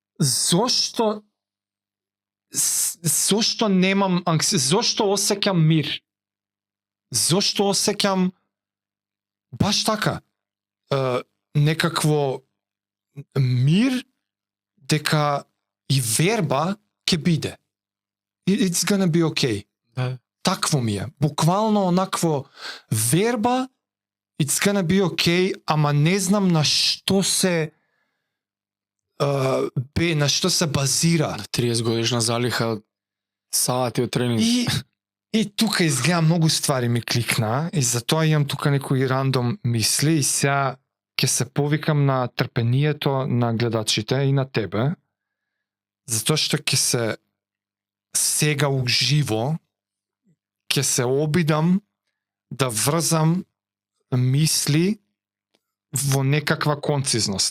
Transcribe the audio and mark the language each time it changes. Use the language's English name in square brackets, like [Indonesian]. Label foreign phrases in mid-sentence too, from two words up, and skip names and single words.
[Macedonian] Зошто немам зошто осеќам мир? Зошто осеќам баш така некакво мир дека и верба ќе биде. [English] It's gonna be okay. [Macedonian] Такво ми е. Буквално онакво верба, [English] it's gonna be okay, [Macedonian] ама не знам на што се на што се базира. 30 годишна залиха сати од тренинг. И тука изгледа многу ствари ми кликна и затоа имам тука некои рандом мисли и сега ќе се повикам на трпението на гледачите и на тебе, затоа што ќе се сега уживо ќе се обидам да врзам мисли во некаква концизност.